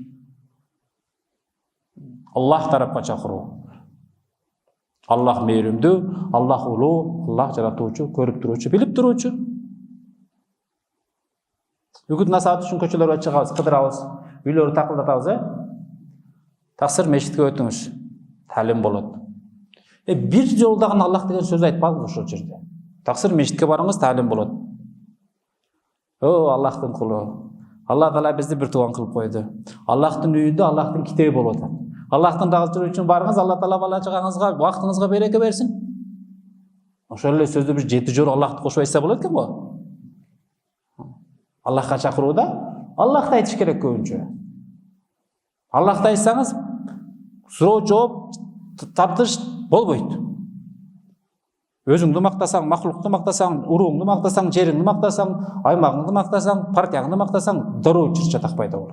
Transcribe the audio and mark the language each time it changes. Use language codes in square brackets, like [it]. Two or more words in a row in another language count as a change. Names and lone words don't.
[ky] Аллах тарапка чакыруу. Аллах мээримдүү, Аллах улуу, Аллах жаратуучу, көрүп туруучу, билип туруучу. Үгүт насаат үчүн көчөлөргө чыгабыз, кыдырабыз, үйлөрдү такылдатабыз, [kk] Таксыр мешітке өтіңіз, тәлім болады. [ky] Bir жолдаған Аллах деген сөз айтпадыңыз ошол жерде. [kk] Таксыр мешітке барыңыз, тәлім болады. Аллахтың құлы. Алла Таала бізді бір туған қылып қойды. Аллахтың үйінде Аллахтың кітабы болады. Аллахтың разылығы үшін барыңыз, Алла Таала бала чағаңызға, уақытыңызға береке берсін. [ky] Ошол эле сөздү бир 7 жолу Аллахты кошуп айтса болот экен го. Аллахка чакырууда Аллахты айтыш керек көбүнчө. Аллахты айтсаңыз, суроо жооп тартыш болбойт. Өзүңдү мактасаң, махлукту мактасаң, урууңду мактасаң, жериңди мактасаң, аймагыңды мактасаң, партияңды мактасаң, дароо чыр-чатак пайда болот.